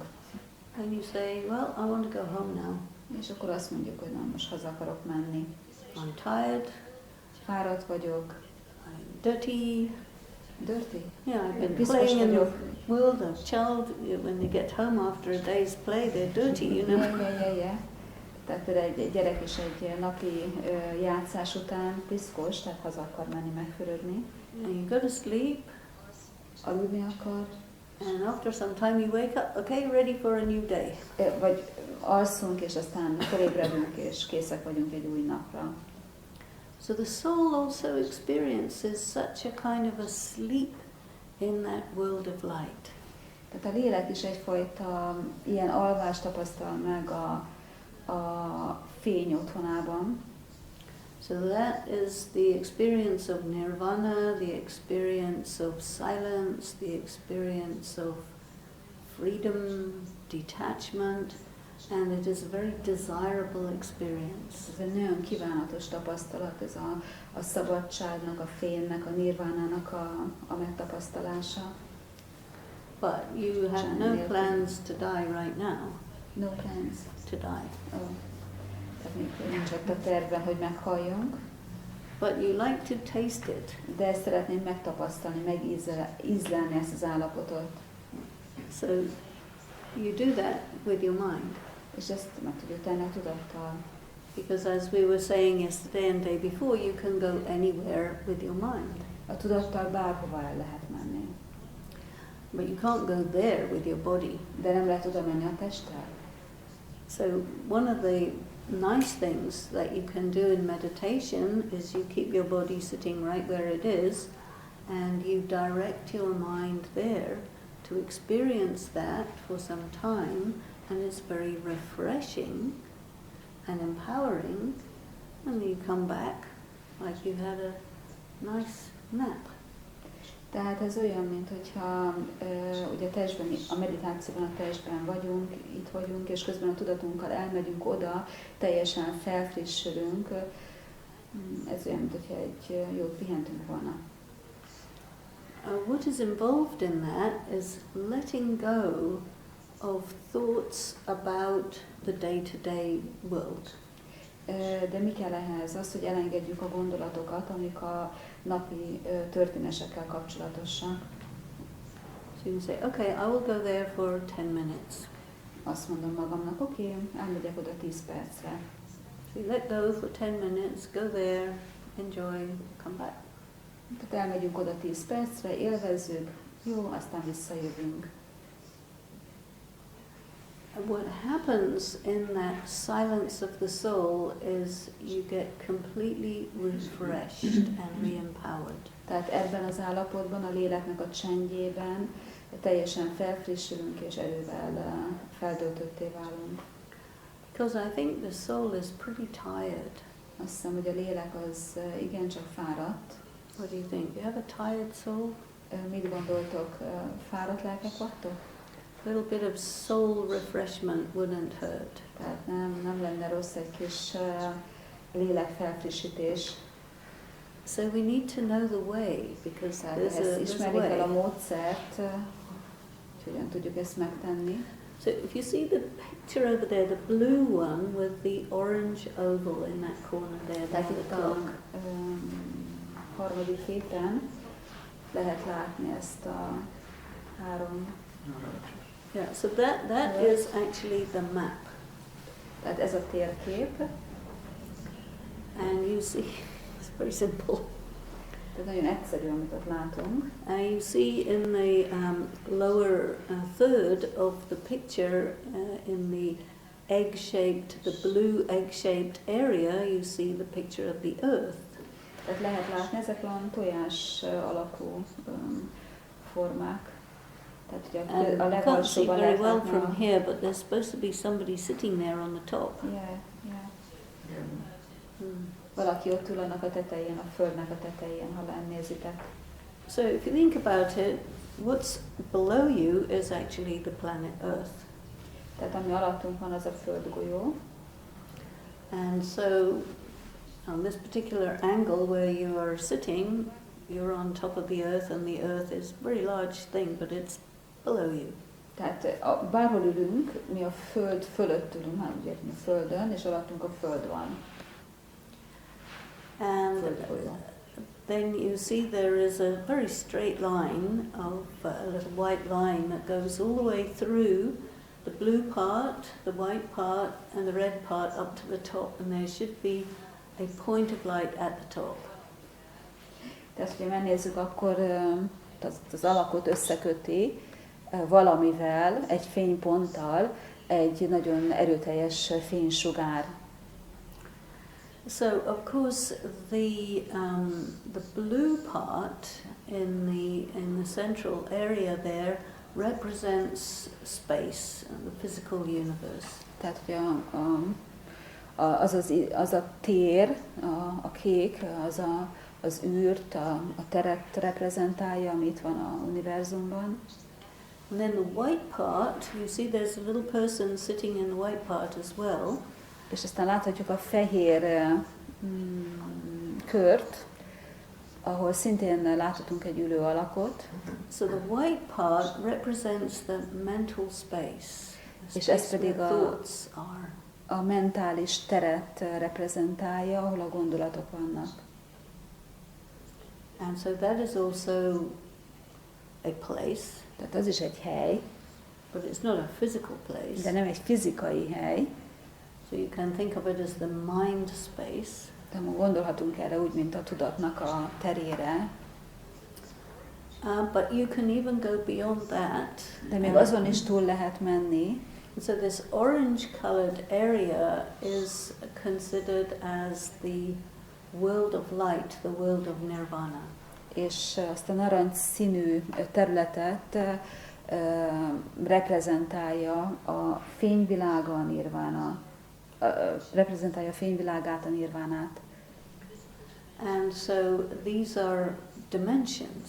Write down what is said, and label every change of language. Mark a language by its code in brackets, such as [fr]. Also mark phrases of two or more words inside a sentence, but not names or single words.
[en] And you say, well, I want to go home now. [hu] És akkor azt mondjuk, hogy na, most haza akarok menni. [en] I'm tired. [hu] Fáradt vagyok. [en] I'm dirty. Dirty? Yeah, I've been [hu] Piszkos [en] playing in the [hu] vagyok. [en] world. A child, when they get home after a day's play, they're dirty, you know. Yeah. [hu] Tehát például egy gyerek is egy napi játszás után piszkos, tehát haza akar menni megfürödni. [en] And you go to sleep. [hu] Aludni akar. [en] And after some time you wake up, okay, ready for a new day. [hu] Vagy alszunk, és aztán felébredünk, és készek vagyunk egy új napra. [en] So the soul also experiences such a kind of a sleep in that world of light. [hu] Tehát a lélek is egyfajta ilyen alvást tapasztal meg a fény otthonában. [en] So that is the experience of nirvana, the experience of silence, the experience of freedom, detachment, and it is a very desirable experience. [hu] Ez egy nagyon kívánatos tapasztalat, ez a szabadságnak, a fénynek, a nirvánának a megtapasztalása. [en] But you have no plans to die right now. No plans to die. Oh. [hu] Tehát még nincs ott a tervben, hogy meghalljunk. [en] But you like to taste it. [hu] De ezt szeretném megtapasztalni, megízlelni ezt az állapotot. [en] So you do that with your mind. [hu] És ezt meg tudjuk tenni a tudattal. [en] Because as we were saying yesterday and day before, you can go anywhere with your mind. [hu] A tudattal bárhova el lehet menni. [en] But you can't go there with your body. [hu] De nem lehet oda menni a testtel. [en] So one of the nice things that you can do in meditation is you keep your body sitting right where it is and you direct your mind there to experience that for some time, and it's very refreshing and empowering, and you come back like you had a nice nap. [hu] Tehát ez olyan, mint hogyha ugye a testben, a meditációban a testben vagyunk, itt vagyunk, és közben a tudatunkkal elmegyünk oda, teljesen felfrissülünk. Ez olyan, mint hogyha egy jót pihentünk volna. [en] What is involved in that is letting go of thoughts about the day-to-day world. [hu] De mi kell ehhez? Az, hogy elengedjük a gondolatokat, amik a napi történésekkel kapcsolatosak. [en] So you can say, okay, I will go there for 10 minutes. [hu] Azt mondom magamnak, oké, elmegyek oda 10 percre. [en] So you let go for 10 minutes, go there, enjoy, come back. [hu] Tehát elmegyünk oda 10 percre, élvezzük, jó, aztán visszajövünk. [en] And what happens in that silence of the soul is you get completely refreshed and re-empowered. [hu] Tehát ebben az állapotban, a léleknek a csendjében teljesen felfrissülünk és erővel feltöltötté válunk. [en] Because I think the soul is pretty tired. [hu] Azt hiszem, hogy a lélek az igencsak fáradt. [en] What do you think? You have a tired soul? [hu] Mit gondoltok? Fáradt lelkek vagytok? [en] A little bit of soul refreshment wouldn't hurt. [hu] Tehát nem lenne rossz egy kis lélek felfrissítés. [en] So we need to know the way, because there's a [hu] ismerjük el a [en] way. [hu] módszert, hogy hogyan tudjuk ezt megtenni. [en] So if you see the picture over there, the blue one with the orange oval in that corner there, [hu] Tehát [en] the [hu] itt a [en] clock. [hu] harmadik képen lehet látni ezt a három. [en] Yeah, so that is actually the map. [hu] Tehát ez a térkép. [en] And you see, it's very simple. [hu] Tehát nagyon egyszerű, amit ott látunk. [en] And you see in the lower third of the picture, in the egg-shaped, the blue egg-shaped area, you see the picture of the earth. [hu] Tehát lehet látni, ezek olyan tojás alakú formák. Tehát ugye [en] And [hu] a [en] you can't see [hu] legalsóban [en] very [hu] lehet [en] well [hu] látni [en] from here, but there's supposed to be somebody sitting there on the top. Yeah. Hmm. [hu] Valaki ott ül annak a tetején, a földnek a tetején, ha lennézitek. [en] So if you think about it, what's below you is actually the planet Earth. [hu] Tehát ami alattunk van, az a földgolyó. [en] And so on this particular angle where you are sitting, you're on top of the Earth, and the Earth is a very large thing, but it's below you. [hu] Tehát bárhol ülünk, mi a föld fölött ülünk, hát ugye a földön, és alattunk a föld van. [en] And then you see there is a very straight line of a little white line that goes all the way through the blue part, the white part, and the red part up to the top, and there should be a point of light at the top. [hu] Tehát, hogyha megnézzük, akkor az alakot összeköti valamivel, egy fényponttal, egy nagyon erőteljes fénysugár. [en] So, of course, the blue part in the central area there represents space, the physical universe. [hu] Tehát, hogy az a tér, a kék, az űrt, a teret reprezentálja, ami itt van a univerzumban. [en] And then the white part, you see there's a little person sitting in the white part as well. [hu] És aztán láthatjuk a fehér kört, ahol szintén láthatunk egy ülő alakot. [en] So the white part represents the mental space, the [hu] És ez [en] space [hu] pedig [en] where thoughts are. [hu] a mentális teret reprezentálja, ahol a gondolatok vannak. [en] And so that is also a place, [hu] Tehát az is egy hely, [en] but it's not a physical place. [hu] de nem egy fizikai hely. [en] So you can think of it as the mind space. [hu] De gondolhatunk erre úgy, mint a tudatnak a terére. [en] But you can even go beyond that. [hu] De még azon is túl lehet menni. [en] So this orange-colored area is considered as the world of light, the world of nirvana. [hu] És azt a narancs színű területet reprezentálja a fényvilága a nirvána. Reprezentálja a fényvilágát, a nirvánát. [en] And so these are dimensions.